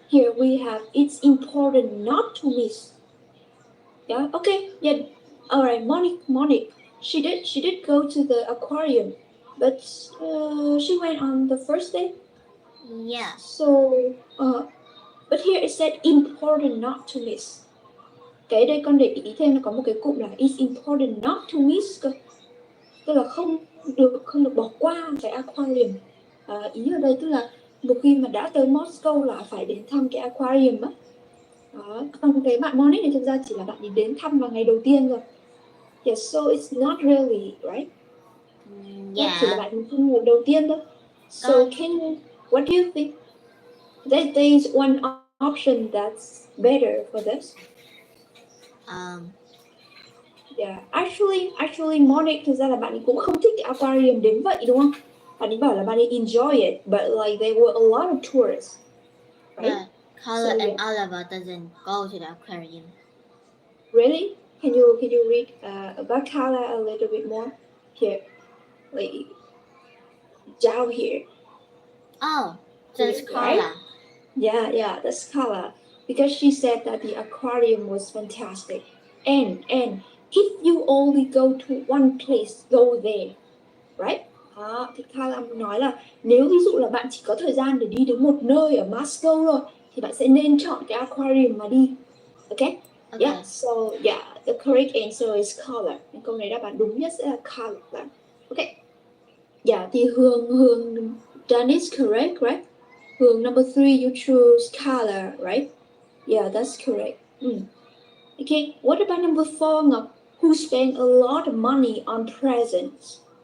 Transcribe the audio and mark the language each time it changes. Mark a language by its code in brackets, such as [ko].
[en] Here we have it's important not to miss. Yeah. Okay. Yeah. All right. Monik. She did go to the aquarium, but she went on the first day. Yeah. So but here it said important not to miss. [vi] Cái đây con để ý thêm là có một cái cụm là [en] it's important not to miss [vi] cơ. Tức là không được bỏ qua cái aquarium. Ý ở đây tức là một khi mà đã tới Moscow là phải đến thăm cái aquarium á. Đó. Còn cái bạn Monik thì thực ra chỉ là bạn ấy đến thăm vào ngày đầu tiên rồi. [en] Yes, so it's not really, right? [vi] Chỉ là [en] Yeah. [vi] bạn đến thăm ngày đầu tiên thôi. [en] So [vi] Con [en] what do you think? There is one option that's better for this. um Yeah, actually [vi] Monik thực ra là bạn ấy cũng không thích cái aquarium đến vậy đúng không? Bạn ấy bảo là bạn ấy [en] enjoy it, but like there were a lot of tourists, right? but Carla So and yeah. Oliver doesn't go to the aquarium. Really? Can you read about Kala a little bit more? Here, like Giao here. Oh, that's Right? Carla. Yeah, that's Kala. Because she said that the aquarium was fantastic. And if you only go to one place, go there. Right? [vi] Đó, thì Kala nói là nếu ví dụ là bạn chỉ có thời gian để đi đến một nơi ở Moscow thôi thì bạn sẽ nên chọn cái aquarium mà đi. [en] Okay? Okay. Yeah, so yeah, the correct answer is color. [vi] Câu này đáp án đúng nhất sẽ là color. [en] Okay. Yeah, thì Hương done is correct, right? Hương number 3, you choose color, right? Yeah, that's correct. Okay, what about number 4, Ngọc? Who spent a lot of money on presents?